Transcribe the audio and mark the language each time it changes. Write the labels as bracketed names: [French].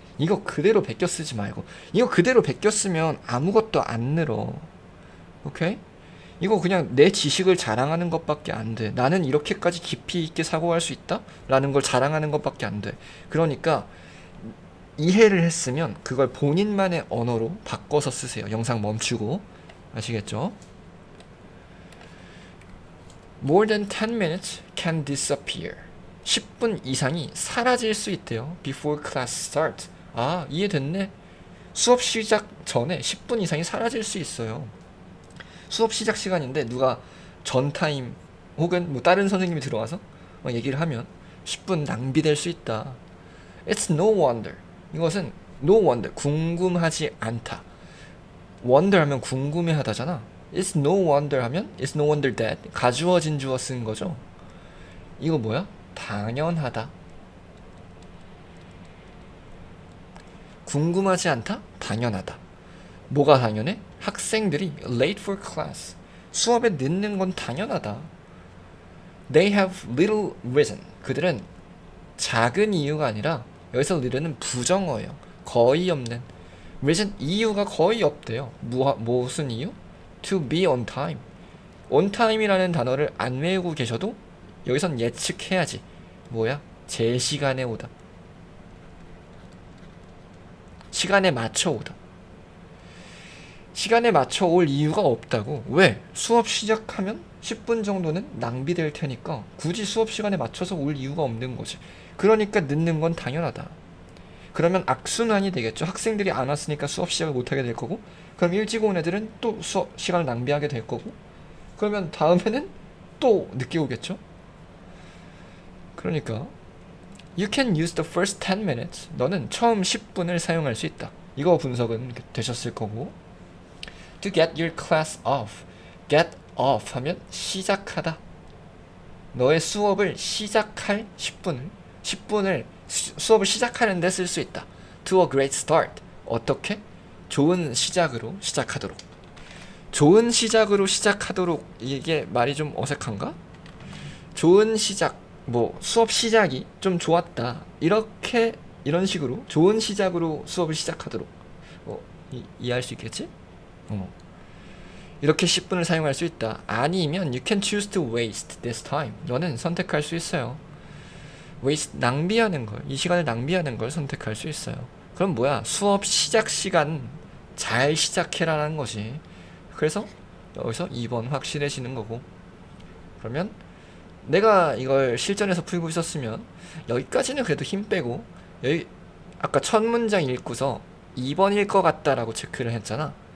[Korean] 이거 그대로 베껴 쓰지 말고. 이거 그대로 베껴 쓰면 아무것도 안 늘어. 오케이? 이거 그냥 내 지식을 자랑하는 것밖에 안 돼. 나는 이렇게까지 깊이 있게 사고할 수 있다? 라는 걸 자랑하는 것밖에 안 돼. 그러니까 이해를 했으면 그걸 본인만의 언어로 바꿔서 쓰세요. 영상 멈추고. 아시겠죠? [English] More than 10 minutes can disappear. [Korean] 10분 이상이 사라질 수 있대요. [English] Before class start. [Korean] 아, 이해됐네. 수업 시작 전에 10분 이상이 사라질 수 있어요. 수업 시작 시간인데 누가 전 타임 혹은 뭐 다른 선생님이 들어와서 얘기를 하면 10분 낭비될 수 있다. [English] It's no wonder. [Korean] 이것은 [English] no wonder. [Korean] 궁금하지 않다. wonder 하면 궁금해하다잖아. [English] It's no wonder [Korean] 하면 [English] It's no wonder that [Korean] 가주어진 주어 쓴 거죠. 이거 뭐야? 당연하다. 궁금하지 않다? 당연하다. 뭐가 당연해? 학생들이 [English] late for class. [Korean] 수업에 늦는 건 당연하다. [English] They have little reason. [Korean] 그들은 작은 이유가 아니라 여기서 little는 부정어예요. 거의 없는. reason 이유가 거의 없대요. 무슨 이유? [English] To be on time. [Korean] on time이라는 단어를 안 외우고 계셔도 여기선 예측해야지. 뭐야? 제 시간에 오다. 시간에 맞춰 오다. 시간에 맞춰 올 이유가 없다고. 왜? 수업 시작하면 10분 정도는 낭비될 테니까 굳이 수업 시간에 맞춰서 올 이유가 없는 거지. 그러니까 늦는 건 당연하다. 그러면 악순환이 되겠죠. 학생들이 안 왔으니까 수업 시작을 못하게 될 거고, 그럼 일찍 온 애들은 또 수업 시간을 낭비하게 될 거고, 그러면 다음에는 또 늦게 오겠죠. 그러니까 [English] You can use the first 10 minutes. [Korean] 너는 처음 10분을 사용할 수 있다. 이거 분석은 되셨을 거고, [English] To get your class off. [Korean] Get off 하면 시작하다. 너의 수업을 시작할 10분을 수업을 시작하는 데 쓸 수 있다. [English] To a great start. [Korean] 어떻게? 좋은 시작으로 시작하도록. 좋은 시작으로 시작하도록. 이게 말이 좀 어색한가? 좋은 시작, 뭐 수업 시작이 좀 좋았다. 이런 식으로 좋은 시작으로 수업을 시작하도록. 이해할 수 있겠지? 이렇게 10분을 사용할 수 있다. 아니면 [English] you can choose to waste this time. [Korean] 너는 선택할 수 있어요. waste, 낭비하는 걸, 이 시간을 낭비하는 걸 선택할 수 있어요. 그럼 뭐야? 수업 시작 시간 잘 시작해라는 것이. 그래서 여기서 2번 확실해지는 거고. 그러면 내가 이걸 실전에서 풀고 있었으면 여기까지는 그래도 힘 빼고, 여기 아까 첫 문장 읽고서 2번일 것 같다 라고 체크를 했잖아.